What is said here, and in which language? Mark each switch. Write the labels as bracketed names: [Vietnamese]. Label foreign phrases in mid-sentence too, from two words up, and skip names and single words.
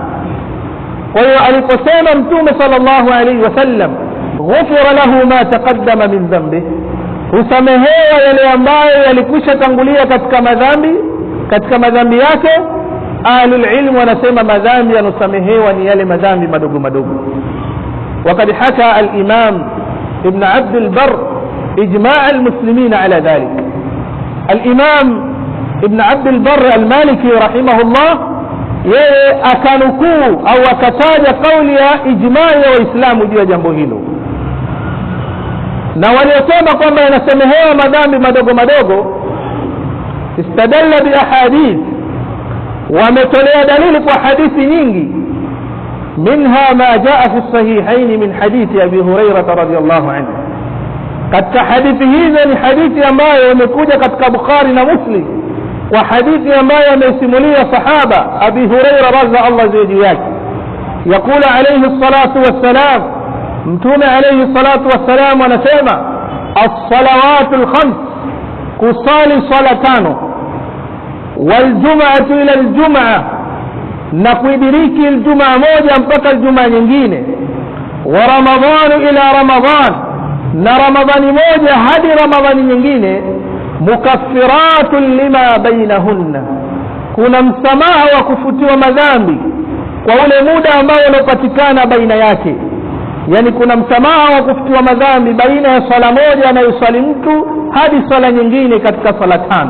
[Swahili] Kwa hiyo aliposema Mtume [Arabic] صلى الله عليه وسلم, غفر له ما تقدم من ذنبه, [Swahili] husamehewa yale ambayo yalikwisha tangulia katika madhambi yake, [Arabic] أهل العلم [Swahili] wanasema madhambi yanosamehewa ni yale madhambi madogo madogo. [Arabic] وقد حكى الإمام ابن عبد البر إجماع المسلمين على ذلك. الإمام ابن عبد البر المالكي رحمه الله [Swahili] akanukuu au akataja kauli ya ijmaa ya Waislamu juu ya jambo hilo, na waliosema kwamba yanasamehewa madhambi madogo madogo [Arabic] استدلوا بأحاديث, [Swahili] wametolea dalili kwa hadithi nyingi. [Arabic] منها ما جاء في الصحيحين من حديث أبي هريرة رضي الله عنه. [Swahili] katika hadithi hizi ni hadithi ambayo imekuja katika Bukhari na Muslim, wa hadithi ambayo amesimulia sahaba Abi Hurairah [Arabic] رضي الله عنه [Swahili] yake, [Arabic] يقول عليه الصلاة والسلام, Mtume عليه الصلاة والسلام anasema, الصلوات الخمس, [Swahili] kusali sala tano, [Arabic] والجمعة إلى الجمعة, [Swahili] na kuidiriki الجمعة moja mpaka الجمعة nyingine, [Arabic] ورمضان إلى رمضان, [Swahili] na Ramadhani moja hadi Ramadhani nyingine, [Arabic] مكفرات لما بينهن, [Swahili] kuna msamaha wa kufutiwa madhambi kwa ule muda ambao unapatikana baina yake. Yani kuna msamaha wa kufutiwa madhambi baina ya swala moja anayoswali mtu hadi swala nyingine katika swala tano.